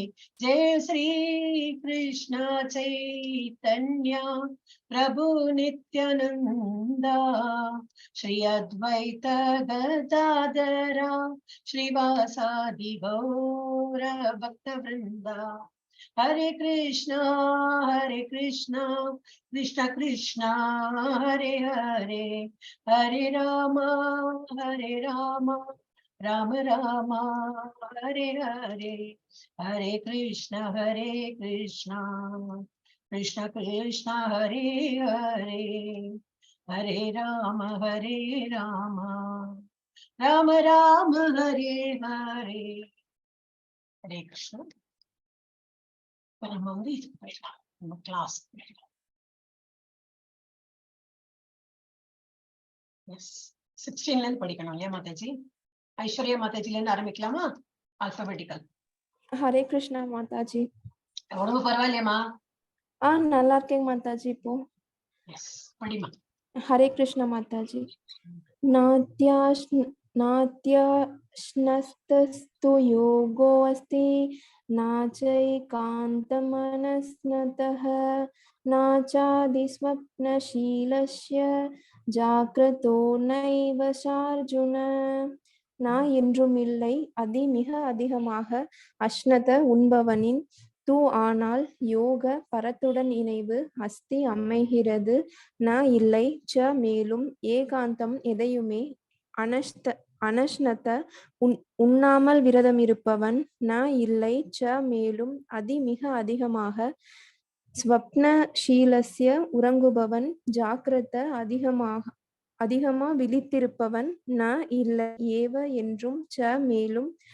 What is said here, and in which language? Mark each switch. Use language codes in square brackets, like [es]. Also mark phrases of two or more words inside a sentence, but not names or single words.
[sa] जय श्री कृष्ण चैतन्य प्रभु नित्यानंदा श्री अद्वैत गदाधरा श्रीवासादि गौर भक्त वृंदा। हरे कृष्णा कृष्ण कृष्ण हरे हरे हरे राम राम राम हरे हरे हरे कृष्ण कृष्ण कृष्ण हरे हरे हरे राम राम राम हरे हरे। हरे कृष्ण। [ta] நம்ம வந்து இது போயிடலாம், நம்ம கிளாஸ் போயிடலாம். எஸ் 16ல இருந்து படிக்கணும் இல்லையா மாதாஜி? ஐஸ்வர்யா மாதாஜில இருந்து ஆரம்பிக்கலாமா? ஆல்பபெட்டிக்கல். ஹரே கிருஷ்ணா மாதாஜி. உடம்பு பரவாயில்லையாமா? நல்லா இருக்கேங்க மாதாஜி. இப்போ எஸ் படிமா. ஹரே கிருஷ்ணா மாதாஜி. [sa] नात्याश्नस्तस्तु योगो अस्ति नाचैकान्तमनस्नतः नाचादिस्वप्नशीलस्य जाग्रतो नैव சார்ஜுன. [ta] நான் என்றும் இல்லை, அதி மிக அதிகமாக அஷ்னத உண்பவனின் தூ ஆனால் யோக பரத்துடன் இணைவு அஸ்தி அமைகிறது ந இல்லை ச மேலும் ஏகாந்தம் எதையுமே அனஷ்னத உண்ணாமல் விரதம் இருப்பவன் ந இல்லை ச மேலும் அதி மிக அதிகமாக ஸ்வப்னஷீலஸ்ய உறங்குபவன் ஜாக்கிரத அதிகமா விழித்திருப்பவன் ந இல்லை ஏவ என்றும் ச மேலும்